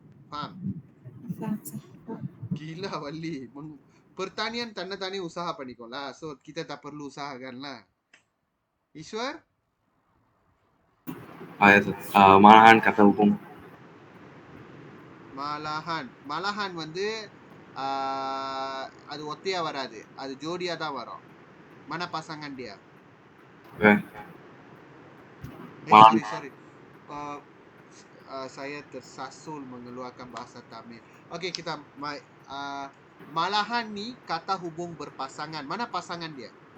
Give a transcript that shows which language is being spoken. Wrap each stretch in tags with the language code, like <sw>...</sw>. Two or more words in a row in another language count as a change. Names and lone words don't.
<ms>Faham? Gila Wali. Pertanian tanda-tani usaha apa ni kau lah. So kita tak perlu usahakan lah. Ishwar? malahan kata hubung.</ms> <ta>Malahan வந்து அது ஒத்தையா வராது. அது ஜோடியா தான் வரும்.</ta> <ms>Mana pasangan dia? Sorry. Saya tersasul mengeluarkan bahasa Tamil. Okey, kita malahan ni kata hubung berpasangan. Mana pasangan dia?</ms>